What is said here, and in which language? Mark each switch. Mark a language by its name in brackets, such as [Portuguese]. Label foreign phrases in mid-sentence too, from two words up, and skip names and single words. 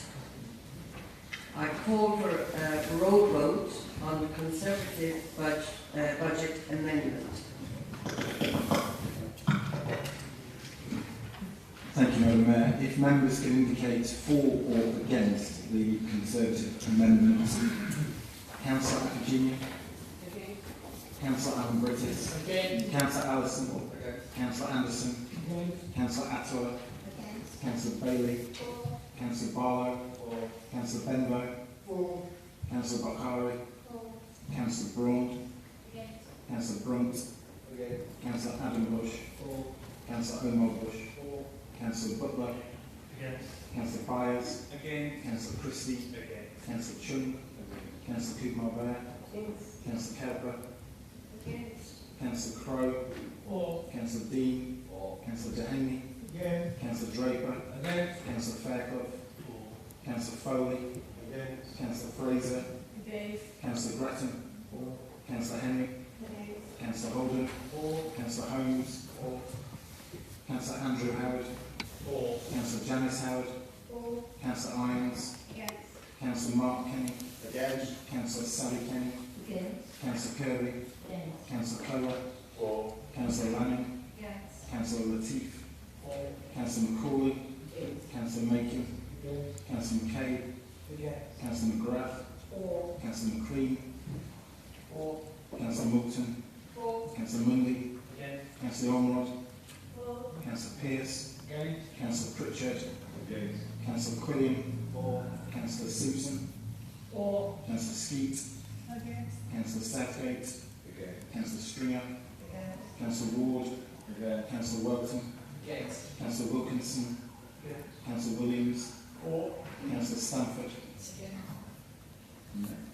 [English] I call for a roll vote on the Conservative budget amendment. Thank you, Madam Mayor. If members can indicate for or against the Conservative amendment. Councillor Pecuniary. Councillor Alan Brittis. Councillor Allison. Councillor Anderson. Councillor Attola. Councillor Bailey. Councillor Barlow. Councillor Benbow. Councillor Bakari. Councillor Braun. Councillor Brunt. Councillor Adam Bush. Councillor Omar Bush. Councillor Butler. Councillor Byers. Councillor Christie. Councillor Chung. Councillor Kumar Bear. Councillor Kelper. Councillor Crowe. Councillor Dean. Councillor Dehaney. Councillor Draper. Councillor Fairclough. Councillor Foley. Councillor Fraser. Councillor Grattan. Councillor Henry. Councillor Holden. Councillor Holmes. Councillor Andrew Howard. Councillor Janice Howard. Councillor Irons. Councillor Mark Kenny. Councillor Sally Kenny. Councillor Kirby. Councillor Clower. Councillor Lanning. Councillor Latif. Councillor McCauley. Councillor Macon. Councillor McCabe. Councillor McGrath. Councillor McCrean. Councillor Moulton. Councillor Mundy. Councillor Ormerod. Councillor Pearce. Councillor Pritchard. Councillor Quilliam. Councillor Simpson. Councillor Skeet. Councillor Southgate. Councillor Stringer. Councillor Ward. Councillor Welton. Councillor Wilkinson. Councillor Williams. Councillor Stamford. No.